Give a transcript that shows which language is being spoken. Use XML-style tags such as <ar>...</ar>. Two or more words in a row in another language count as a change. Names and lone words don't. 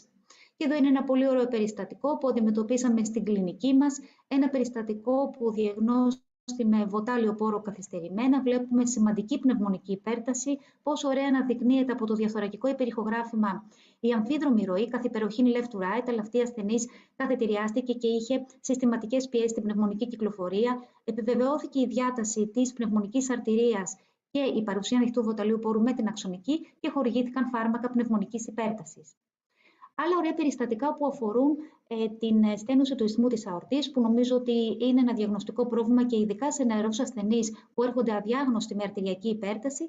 <el>Και εδώ είναι ένα πολύ ωραίο περιστατικό που αντιμετωπίσαμε στην κλινική μας, ένα περιστατικό που διαγνώστηκε με βοτάλιο πόρο καθυστερημένα. Βλέπουμε σημαντική πνευμονική υπέρταση, πόσο ωραία αναδεικνύεται από το διαθωρακικό υπερηχογράφημα η αμφίδρομη ροή καθ' υπεροχήν</el> <en>left to right,</en> <el>αλλά αυτή η ασθενής καθετηριάστηκε και είχε συστηματικές πιέσεις στην πνευμονική κυκλοφορία. Επιβεβαιώθηκε η διάταση της πνευμονικής αρτηρίας και η παρουσία ανοιχτού βοταλίου πόρου με την αξονική και χορηγήθηκαν φάρμακα πνευμονικής υπέρτασης. Άλλα ωραία περιστατικά που αφορούν την στένωση του ισθμού της αορτής, που νομίζω ότι είναι ένα διαγνωστικό πρόβλημα και ειδικά σε νεαρούς ασθενείς που έρχονται αδιάγνωστοι με αρτηριακή υπέρταση.</el>